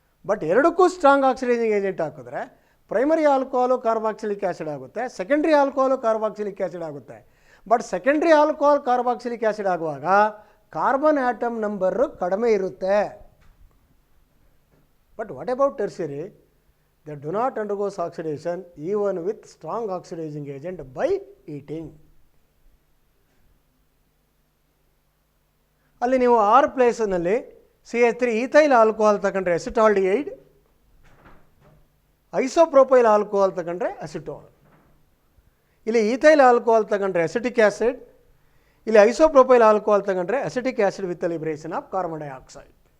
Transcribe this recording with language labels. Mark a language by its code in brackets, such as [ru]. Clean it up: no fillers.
[kn] But ಎರಡಕ್ಕೂ strong oxidising agent ಹಾಕಿದ್ರೆ primary alcohol carboxylic acid ಆಗುತ್ತೆ, ಸೆಕೆಂಡ್ರಿ ಆಲ್ಕೋಹಾಲು ಕಾರ್ಬಾಕ್ಸಿಲಿಕ್ ಆ್ಯಸಿಡ್ ಆಗುತ್ತೆ. But secondary alcohol carboxylic acid ಆಗುವಾಗ carbon atom number ಕಡಿಮೆ ಇರುತ್ತೆ. [en] But what about tertiary? They do not undergo oxidation even with strong oxidizing agent by eating. [kn] ಅಲ್ಲಿ ನೀವು R ಪ್ಲೇಸ್ನಲ್ಲಿ CH3 ethyl alcohol ತಗೊಂಡ್ರೆ acetaldehyde, isopropyl alcohol ತಗೊಂಡ್ರೆ acetone. ಇಲ್ಲಿ ethyl alcohol ತಗೊಂಡ್ರೆ acetic acid, ಇಲ್ಲಿ ಐಸೋಪ್ರೊಪೈಲ್ ಆಲ್ಕೋಹಾಲ್ ತಗೊಂಡ್ರೆ acetic acid [en] With liberation of carbon dioxide.